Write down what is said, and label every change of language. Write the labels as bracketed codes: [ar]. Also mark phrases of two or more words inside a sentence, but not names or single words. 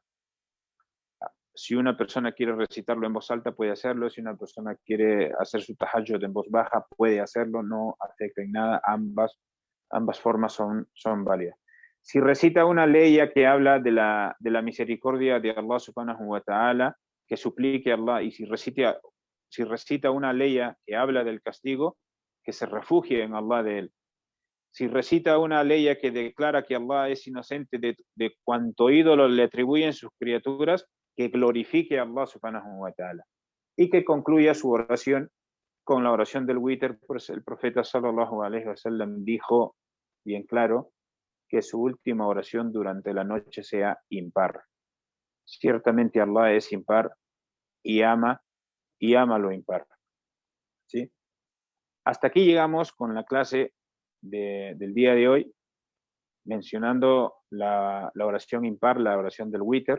[es] Si una persona quiere recitarlo en voz alta, puede hacerlo. Si una persona quiere hacer su tahajjud en voz baja, puede hacerlo. No afecta en nada. Ambas formas son válidas. Si recita una ley que habla de la misericordia de [ar] الله سبحانه وتعالى, [es] que suplique a Allah, y si recita una ley que habla del castigo, que se refugie en Allah de él. Si recita una ley que declara que Allah es inocente de cuanto ídolo le atribuyen sus criaturas, que glorifique a [ar] الله سبحانه وتعالى. [es] Y que concluya su oración con la oración del witr, pues el profeta [ar] صلى الله عليه وسلم [es] dijo bien claro que su última oración durante la noche sea impar. Ciertamente Allah es impar y ama lo impar. ¿Sí? Hasta aquí llegamos con la clase del día de hoy, mencionando la oración impar, la oración del witr.